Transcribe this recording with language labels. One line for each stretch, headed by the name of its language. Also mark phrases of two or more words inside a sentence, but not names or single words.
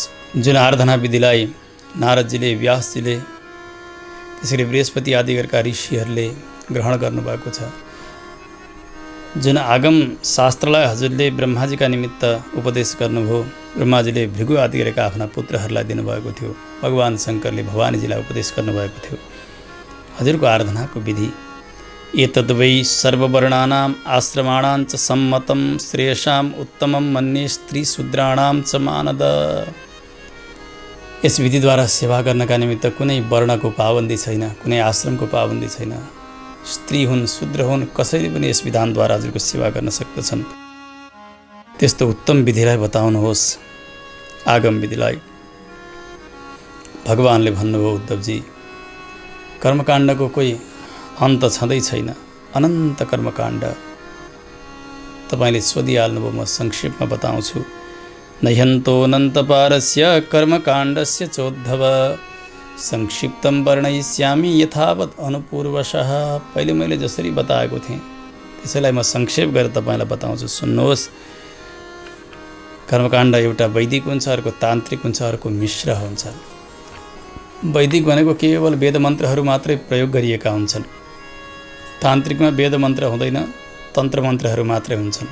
Nepali: जुन आराधना विधिलाई नारदजीले, व्यासजीले, त्यसरी बृहस्पति आदि गरेका ऋषिहरूले ग्रहण गर्नुभएको छ, जुन आगम शास्त्रलाई हजुरले ब्रह्माजीका निमित्त उपदेश गर्नुभयो, ब्रह्माजीले भृगु आदि गरेका आफ्ना पुत्रहरूलाई दिनुभएको थियो, भगवान शङ्करले भवानीजीलाई उपदेश गर्नुभएको थियो, हजुरको आराधनाको विधि।
Sanskrit: एतद्वै सर्ववर्णानाम् आश्रमाणां च सम्मतं श्रेयसाम् उत्तमं मन्ये स्त्रीशूद्राणां च मानद।
Nepali: यस विधिद्वारा सेवा गर्नका निमित्त कुनै वर्णको पाबन्दी छैन, कुनै आश्रमको पाबन्दी छैन। स्त्री हुन्, शूद्र हुन्, कसैले पनि यस विधानद्वारा हजुरको सेवा गर्न सक्दछन्। त्यस्तो उत्तम विधिलाई बताउनुहोस्, आगम विधिलाई। भगवानले भन्नुभयो, उद्धवजी कर्मकाण्डको कोही अन्त छँदै छैन, अनन्त कर्मकाण्ड। तपाईँले सोधिहाल्नुभयो, म संक्षेपमा बताउँछु।
Sanskrit: नह्यन्तोऽनन्तपारस्य कर्मकाण्डस्य चोद्धव संक्षिप्तं वर्णयिष्यामि यथावत् अनुपूर्वशः।
Nepali: पहिले मैले जसरी बताएको थिएँ त्यसैलाई म संक्षेप गरेर तपाईँलाई बताउँछु, सुन्नुहोस्। कर्मकाण्ड एउटा वैदिक हुन्छ, अर्को तान्त्रिक हुन्छ, अर्को मिश्र हुन्छ। वैदिक भनेको केवल वेद मन्त्रहरू मात्रै प्रयोग गरिएका हुन्छन्। तान्त्रिकमा वेद मन्त्र हुँदैन, तन्त्र मन्त्रहरू मात्रै हुन्छन्।